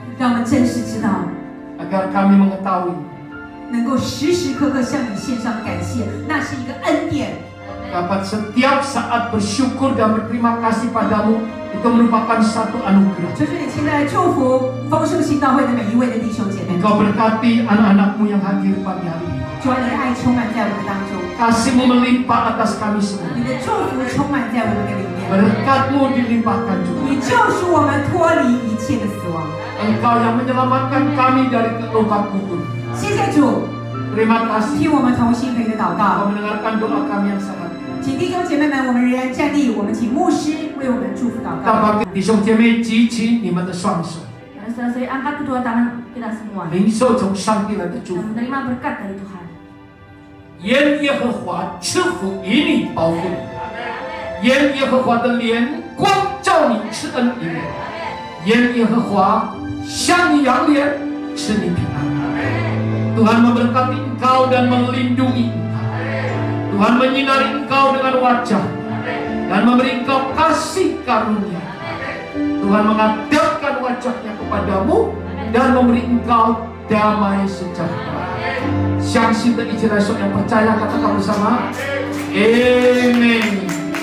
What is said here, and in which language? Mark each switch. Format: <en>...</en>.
<zh>让我们真实知道</zh> <id>agar kami mengetahui</id> <zh>能够时时刻刻向你献上感谢，那是一个恩典。</zh> <id>Dapat setiap saat bersyukur dan berterima kasih padamu, itu merupakan satu anugerah.</id> <zh>求主你亲自来祝福丰盛信道会的每一位的弟兄姐妹。</zh> <id>Engkau berkati anak-anakmu yang hadir pagi hari ini.</id> <zh>主啊，你的爱充满在我们当中，</zh> <id>kasih-Mu melimpah atas kami semua.</id> <zh>你的祝福充满在我们的里面。</zh> <id>Berkat-Mu dilimpahkan juga.</id> <zh>你救赎我们脱离一切的死亡。</zh> <id>Engkau yang menyelamatkan kami dari lubang kubur.</id> <zh>谢谢主，</zh> <id>Terima kasih.</id> <zh>听我们同心合一的祷</zh> <id>Engkau mendengarkan doa kami yang sangat.</id> <zh>请弟兄姐妹们，我们仍然站立，我们请牧师为我们祝福祷</zh> <id>Kita</id> <zh>告。</zh> <id>bagi</id> <zh>弟兄姐妹举起你们的双手，</zh> <id>Saudara-saudari, angkat kedua tangan kita semua</id> <zh>领受从上帝来的祝</zh> <id>dan</id> <zh>福。</zh> <id>menerima berkat dari Tuhan.</id> <zh>愿耶和华赐福于你，保护你；愿耶和华的脸光照你，赐恩于你；愿耶和华向你扬脸，赐你平安。</zh> <id>Tuhan memberkati engkau dan melindungi engkau. Tuhan menyinari engkau dengan wajah dan memberi engkau kasih karunia. Tuhan menghadapkan wajahnya kepadamu dan memberi engkau damai sejahtera.</id> <zh>相信的一起来说，</zh> <id>yang percaya katakan bersama, Amen.</id>